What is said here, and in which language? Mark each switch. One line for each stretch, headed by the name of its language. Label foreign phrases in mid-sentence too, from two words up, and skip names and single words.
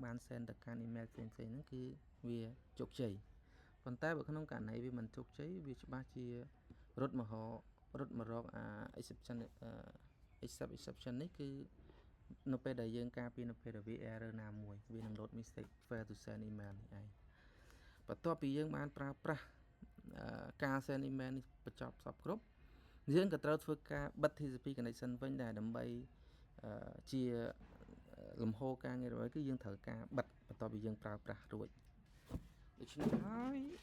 Khmer: បាន send ទៅកាន់ email ផ្សេងៗហ្នឹងគឺវាជោគជ័យប៉ុន្តែបើក្នុងករណីវាមិនជោគជ័យវាច្បាស់ ជារត់មករកexception នេះគឺនៅពេលដែលយើងការពារនៅពេលដែលវា error ណាមួយវានឹង
English: load mistake fail to send email
Khmer: នេះឯងបន្ទាប់ពីយើងបានប្រើប្រាស់ការ
English: send email
Khmer: នេះបញ្ចប់សពគ្រប់យើងក៏ត្រូវធ្វើការបិទ
English: TCP connection
Khmer: វិញដែរដើម្បីជាលំហូរការងាររបស់គឺយើងត្រូវការបិទបន្ទាប់ពីយើងប្រើប្រាស់រួចដូច្នេះហើយ